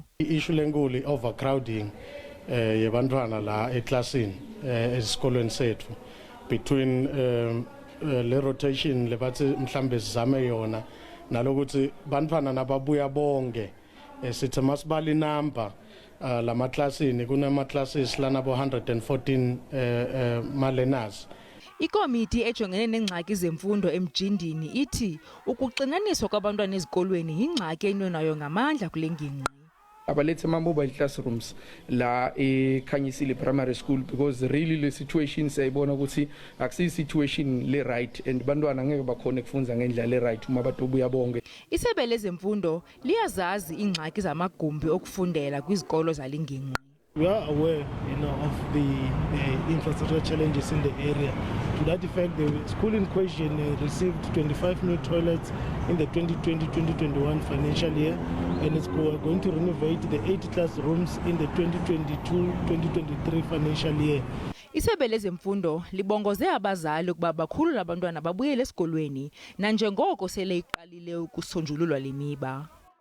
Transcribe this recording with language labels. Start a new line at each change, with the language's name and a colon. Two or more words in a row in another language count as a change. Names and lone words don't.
Zulu: I-issue lenkulu overcrowding yabantwana la eklasini esikolweni sethu between le rotation lebathi mhlambe sizame yona nalokuthi bantwana nababuya bonke sithi masibala inamba lama classes kunama classes lana bo 114 ma-learners.
Xhosa: Ikomiti ejongene nengxaki zemfundo eMjindini ithi ukuxinaniswa kwabantwana ezikolweni yingxaki enwenayo ngamandla kule ngingqi.
Zulu: Abalethe ama-mobile classrooms la eKhanyisile primary school
English: because really
Zulu: le situation sayibona ukuthi akusiyi situation le
English: right and
Zulu: bantwana ngeke bakhona ukufunda ngendlela le right uma batobuya bonke.
Xhosa: Isebe lezemfundo liyazazi ingxaki zamagumbi okufundela kwizikolo zalingingqi.
English: We are aware, of the infrastructure challenges in the area. To that effect, the school in question received 25 new toilets in the 2020-2021 financial year, and it's going to renovate the 80 classrooms in the 2022-2023 financial year.
Xhosa: Isebe lezemfundo libongoze abazali ukuba bakhulule abantwana babuyele esikolweni nanjengoko sele iqalile ukusonjululwa lemiba.